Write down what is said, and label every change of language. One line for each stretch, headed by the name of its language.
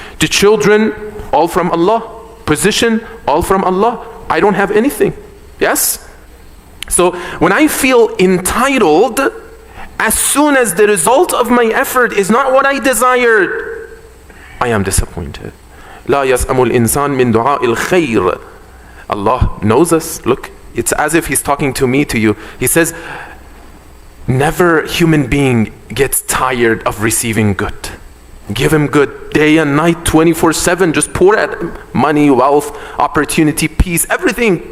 English: To children, all from Allah. Position, all from Allah. I don't have anything. Yes? So when I feel entitled, as soon as the result of my effort is not what I desired, I am disappointed.
Arabic: لا يسأم الإنسان من دعاء الخير.
English: Allah knows us. Look, it's as if He's talking to me, to you. He says, never human being gets tired of receiving good. Give him good day and night, 24/7. Just pour at him money, wealth, opportunity, peace, everything.